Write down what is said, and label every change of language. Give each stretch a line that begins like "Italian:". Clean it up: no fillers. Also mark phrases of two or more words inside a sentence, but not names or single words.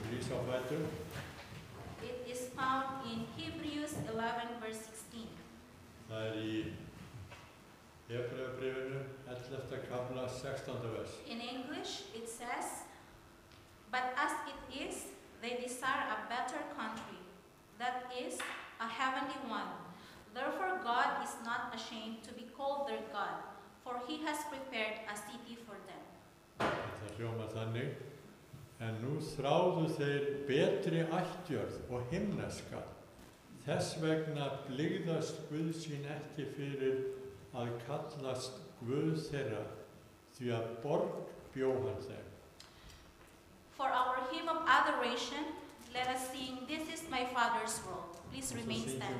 Icelandic: á fætur.
English: It is found in Hebrews 11, verse 16.
Icelandic: Það í Hebreabréfinu 11. kafla 16. vers.
English: In English, it says, "But as it is, they desire a better country, that is, a heavenly one. Therefore God is not ashamed to be called their God, for he has prepared a city for them."
Icelandic: Það hljómar þannig: En nú þráðu þeir betri ættjörð og himneska. Þess vegna blygðast Guð sín ekki fyrir að kallast Guð þeirra, því að borg bjó hann þeim.
English: For our hymn of adoration, let us sing, "This is my Father's world." Please remain
Icelandic: Svo syngjum
English: standing.